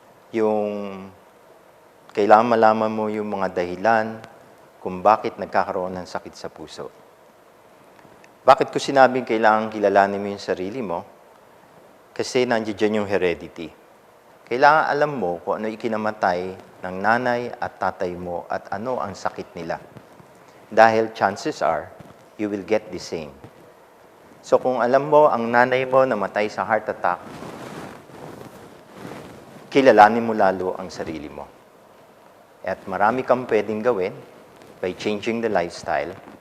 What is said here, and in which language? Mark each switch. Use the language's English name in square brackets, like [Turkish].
[Filipino] Yung kailangan malaman mo yung mga dahilan kung bakit nagkakaroon ng sakit sa puso. Bakit ko sinabing kailangan kilalanin mo yung sarili mo? Kasi nandiyan yung heredity. Kailangan alam mo kung ano ikinamatay ng nanay at tatay mo at ano ang sakit nila. Dahil [English] chances are, you will get the same. [Filipino] So kung alam mo ang nanay mo namatay sa heart attack, kilalanin mo lalo ang sarili mo. At marami kang pwedeng gawin [English] by changing the lifestyle.